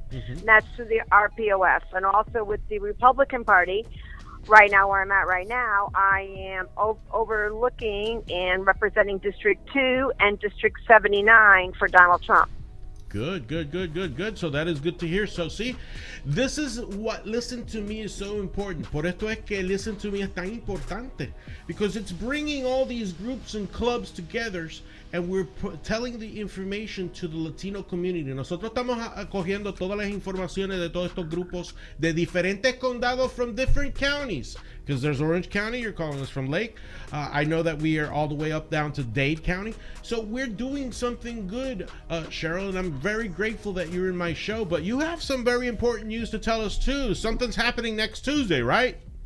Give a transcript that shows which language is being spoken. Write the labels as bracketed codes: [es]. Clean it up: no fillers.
[en] And that's through the RPOS. And also with the Republican Party, right now where I'm at right now, I am overlooking and representing District 2 and District 79 for Donald Trump. Good. So that is good to hear. So see, this is what Listen to Me is so important. [es] Por esto es que Listen to Me es tan importante. [en] Because it's bringing all these groups and clubs together, and we're telling the information to the Latino community. [es] Nosotros estamos cogiendo todas las informaciones de todos estos grupos de diferentes condados [en] from different counties. Because there's Orange County, you're calling us from Lake. I know that we are all the way up down to Dade County. So we're doing something good, Cheryl, and I'm very grateful that you're in my show. But you have some very important news to tell us too. Something's happening next Tuesday, right?